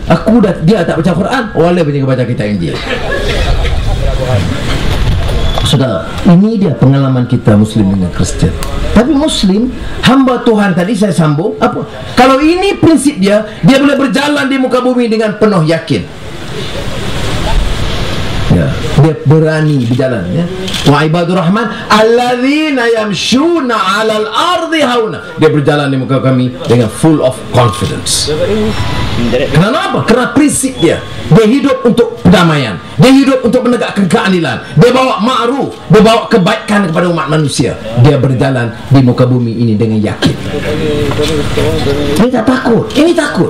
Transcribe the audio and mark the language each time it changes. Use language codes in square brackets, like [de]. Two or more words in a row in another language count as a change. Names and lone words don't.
[ms] Dia tak baca Quran, orang lain punya baca kitab Injil. Saudara, ini dia pengalaman kita Muslim dengan Kristian. Tapi Muslim, hamba Tuhan tadi saya sambung, apa? Kalau ini prinsip dia boleh berjalan di muka bumi dengan penuh yakin. Ya, dia berani berjalan, ya. [ar] وعباد الرحمن الذين يمشون على الأرض هونا. [ms] Dia berjalan di muka kami dengan [en] full of confidence. [ms] Kenapa? Kerana prinsip dia hidup untuk perdamaian, dia hidup untuk menegakkan keadilan, dia bawa ma'ruf, dia bawa kebaikan kepada umat manusia. Dia berjalan di muka bumi ini dengan yakin. Dia tak takut. Ini takut.